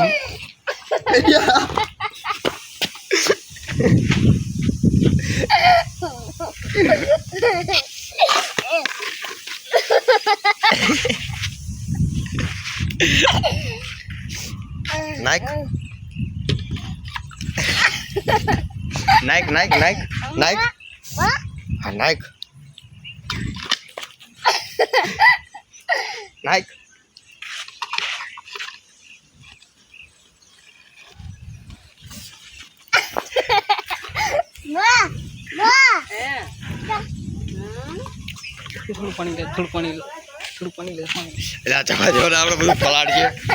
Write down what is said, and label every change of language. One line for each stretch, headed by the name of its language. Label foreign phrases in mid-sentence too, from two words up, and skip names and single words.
Gujarati: Ya. Naik. Naik, naik, naik. Naik. Ah, naik. Naik. થોડું પાણી લે થોડું પાણી લે થોડું પાણી લે એટલે ચવા જો આપણે બધું પલાળ છે